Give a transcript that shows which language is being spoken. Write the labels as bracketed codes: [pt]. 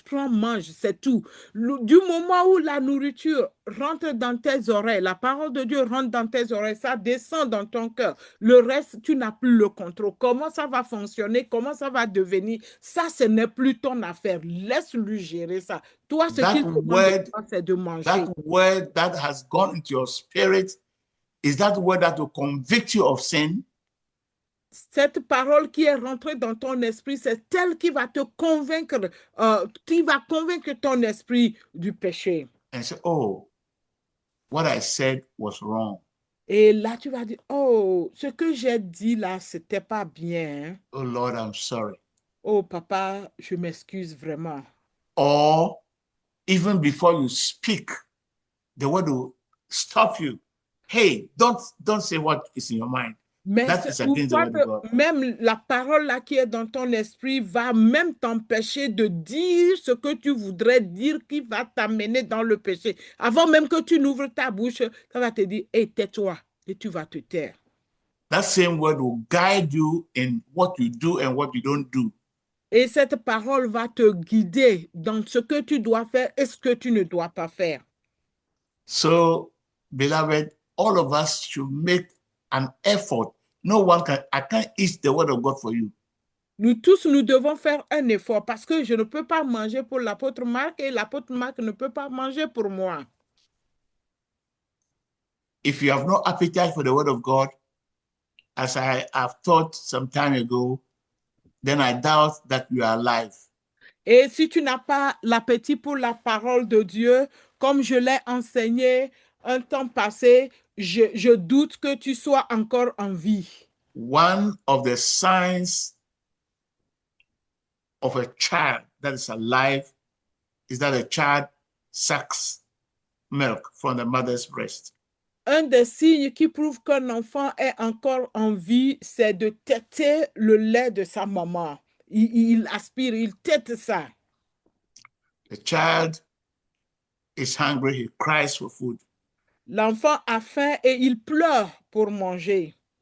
[fr] Prends, mange, c'est tout. Du moment où la nourriture rentre dans tes oreilles, la parole de Dieu rentre dans tes oreilles, ça descend dans ton cœur. Le reste, tu n'as plus le contrôle. Comment ça va fonctionner? Comment ça va devenir? Ça, ce n'est plus ton affaire. Laisse-lui gérer ça. Toi, ce qu'il demande de toi, c'est de manger. [en] That word that has gone into your spirit is that word that will convict you of sin. [fr] Cette parole qui est rentrée dans ton esprit, c'est elle qui va te convaincre, qui va convaincre ton esprit du péché. [en] And say, oh, what I said was wrong. [fr] Et là, tu vas dire, oh, ce que j'ai dit là, c'était pas bien. [en] Oh Lord, I'm sorry. [fr] Oh, papa, je m'excuse vraiment. [en] Or even before you speak, the word will stop you. Hey, don't say what is in your mind. [fr] Mais [en] That is against the word of God. [fr] même la parole là qui est dans ton esprit va même t'empêcher de dire ce que tu voudrais dire qui va t'amener dans le péché. Avant même que tu n'ouvres ta bouche, ça va te dire, hey, tais-toi, et tu vas te taire. [en] That same word will guide you in what you do and what you don't do. [fr] Et cette parole va te guider dans ce que tu dois faire et ce que tu ne dois pas faire. [en] So, beloved, all of us should make an effort. I can't eat the word of God for you. [fr] Nous tous, nous devons faire un effort parce que je ne peux pas manger pour l'apôtre Marc et l'apôtre Marc ne peut pas manger pour moi. [en] If you have no appetite for the word of God, as I have taught some time ago, then I doubt that you are alive. [fr] Et si tu n'as pas l'appétit pour la parole de Dieu, comme je l'ai enseigné un temps passé, je doute que tu sois encore en vie. [en] One of the signs of a child that is alive is that a child sucks milk from the mother's breast. [fr] Un des signes qui prouve qu'un enfant est encore en vie, c'est de téter le lait de sa maman. Il aspire, il tète ça. [en] The child is hungry, he cries for food. [fr] L'enfant a faim et il pleure pour manger.